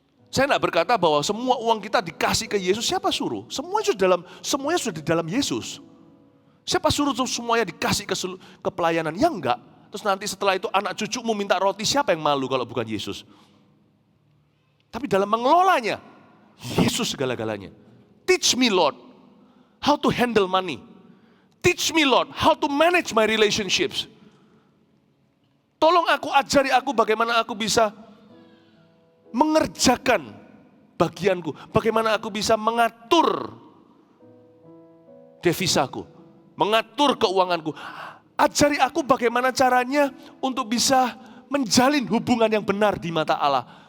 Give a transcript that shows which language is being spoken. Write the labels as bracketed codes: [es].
[id] Saya tidak berkata bahwa semua uang kita dikasih ke Yesus, siapa suruh? Semuanya sudah di dalam Yesus. Siapa suruh semuanya dikasih ke pelayanan? Ya enggak. Terus nanti setelah itu anak cucumu minta roti, siapa yang malu kalau bukan Yesus? Tapi dalam mengelolanya, Yesus segala-galanya. [en] Teach me Lord, how to handle money. Teach me Lord, how to manage my relationships. [id] Tolong ajari aku bagaimana aku bisa mengerjakan bagianku. Bagaimana aku bisa mengatur devisaku. Mengatur keuanganku. Ajari aku bagaimana caranya untuk bisa menjalin hubungan yang benar di mata Allah.